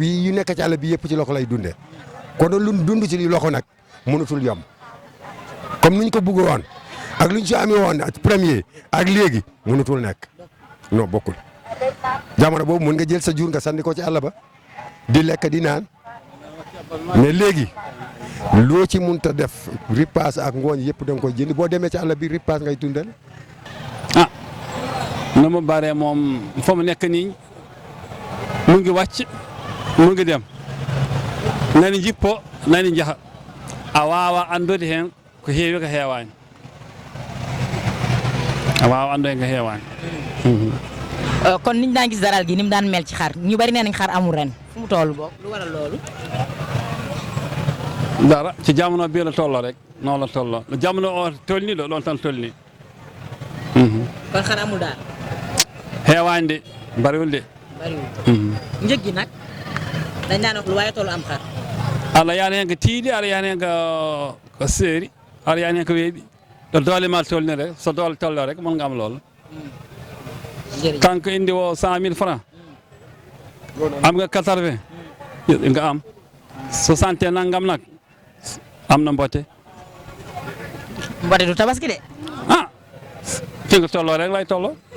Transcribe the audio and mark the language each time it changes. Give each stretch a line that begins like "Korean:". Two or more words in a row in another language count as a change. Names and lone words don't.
Wolof: wi yu nekk ci àll bi yëpp ci loxo lay dundee kon lu dund ci loxo nag mënatul yomb comme ni ñu ko bëgg woon ak lu ñu ci amee woon premier ak léegi mënatul nekk non bokkul jamono boobu mën nga jël sa jur nga sandi ko ci àll ba di lekk di naan mais léegi loo ci mënta def ripaas ak ngooñ yëpp da nga koy jënd boo demee ci àll bi ripaas ngay dundal. ah na mu bare moom fa mu nekk nii mu ngi wàcc mu ngi dem
Fula: nani jippo nani jaha a waawa andude heen ko heewi ko heewaani a waawa andude heen ko heewaani
Wolof: kon niñ daan gis daral gi ni mu daan mel ci xar ñu bari nee nañ xar amul ren fu mu toll boog lu waral loolu. dara ci jamono bii la tolloo rek noonu la tolloo jamono
Fula: o tolni ɗo ɗon tan tolni
Wolof: kon xar amul daal.
Fula: heewaani de
Wolof: bariwul de bariwul. njëg gi nag dañ daan wax lu waaye tollu am xar.
Fula: Allah yaani heen ko tiiɗi aɗa yaani heen ko seeri aɗa yaani heen ko weeɓi ɗo doole ma tolni
Wolof: rek so doole tolloo rek mon nga am loolu jërëjëf
Fula: kanko indi o
Wolof: 100 000 francs am nga 80 nga am 60 nangam nag am na mbote mbote du tabaski de. ah fi nga tolloo rek lay tolloo